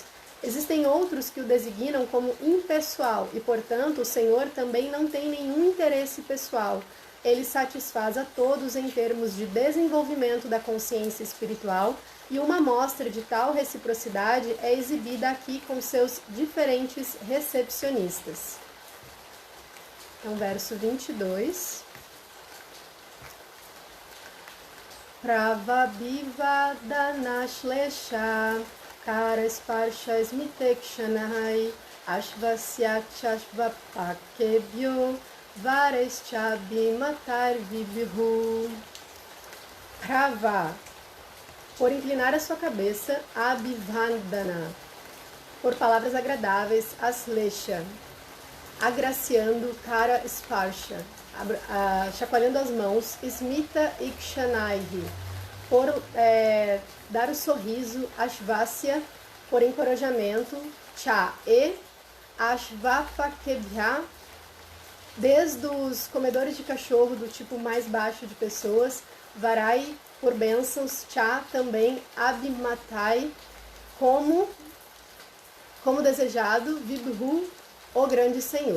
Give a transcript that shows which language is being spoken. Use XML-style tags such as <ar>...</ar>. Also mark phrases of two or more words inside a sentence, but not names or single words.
<pt>Existem outros que o designam como impessoal, e portanto o Senhor também não tem nenhum interesse pessoal. Ele satisfaz a todos em termos de desenvolvimento da consciência espiritual, e uma amostra de tal reciprocidade é exibida aqui com seus diferentes recepcionistas. Então, verso 22.</pt> <sa>Pravabhivadanashlesha karasparsha smitekshanahai ashvasyakshashvapakebhyo vareschabhimatar vibhu.</sa> <pt>Prava, por inclinar a sua cabeça, abhivandana, por palavras agradáveis, aslesha, agraciando, cara sparsha, chacoalhando as mãos,</pt> <sa>smita ikshanaihi,</sa> <pt>por dar o sorriso, ashvasya, por encorajamento, cha e ashvapakebhya, desde os comedores de cachorro do tipo mais baixo de pessoas, varai, por bênçãos, cha também, abhimatai, como desejado, vibhu, o grande Senhor.</pt>